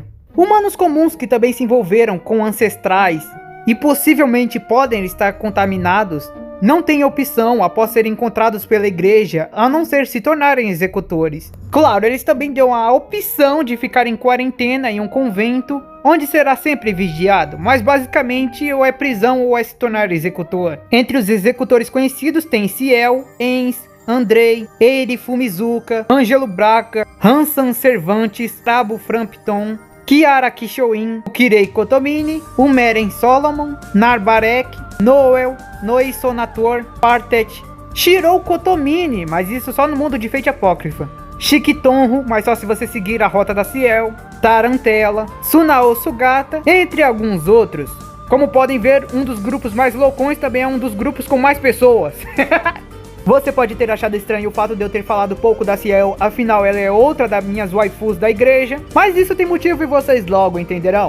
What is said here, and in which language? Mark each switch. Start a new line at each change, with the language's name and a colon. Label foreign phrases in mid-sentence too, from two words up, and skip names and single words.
Portuguese: Humanos comuns que também se envolveram com ancestrais e possivelmente podem estar contaminados, não têm opção após serem encontrados pela igreja a não ser se tornarem executores. Claro, eles também dão a opção de ficar em quarentena em um convento, onde será sempre vigiado, mas basicamente ou é prisão ou é se tornar executor. Entre os executores conhecidos tem Ciel, Ens, Andrei, Eiri Fumizuka, Ângelo Braca, Hansan Cervantes, Tabo Frampton, Kiara Kishoin, o Kirei Kotomini, o Meren Solomon, Narbarek, Noel, Noi Sonator, Partet, Shirou Kotomini, mas isso só no mundo de Fate Apócrifa, Shikitonro, mas só se você seguir a rota da Ciel, Tarantella, Sunao Sugata, entre alguns outros. Como podem ver, um dos grupos mais loucões também é um dos grupos com mais pessoas. Você pode ter achado estranho o fato de eu ter falado pouco da Ciel, afinal ela é outra das minhas waifus da igreja, mas isso tem motivo e vocês logo entenderão.